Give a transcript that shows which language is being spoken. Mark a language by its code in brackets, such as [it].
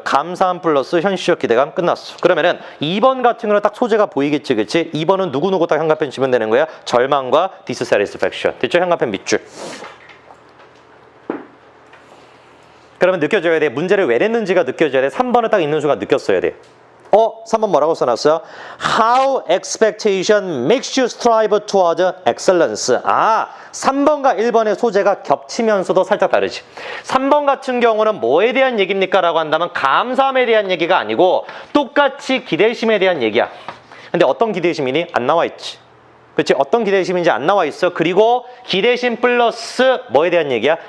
[ko] 감사함 플러스 현실적 기대감 끝났어. 그러면은 2번 같은 경우는 딱 소재가 보이겠지, 그치? 2번은 누구누구 딱 현관펜 치면 되는 거야. 절망과 dissatisfaction. 됐죠? 현관펜 밑줄. 그러면 느껴져야 돼. 문제를 왜 냈는지가 느껴져야 돼. 3번을 딱 있는 순간 느꼈어야 돼. 3번 뭐라고 써놨어요? [en] How expectation makes you strive toward excellence. [ko] 3번과 1번의 소재가 겹치면서도 살짝 다르지. 3번 같은 경우는 뭐에 대한 얘기입니까? 라고 한다면 감사함에 대한 얘기가 아니고 똑같이 기대심에 대한 얘기야. 근데 어떤 기대심이니? 안 나와 있지. 그렇지? 어떤 기대심인지 안 나와 있어. 그리고 기대심 플러스 뭐에 대한 얘기야?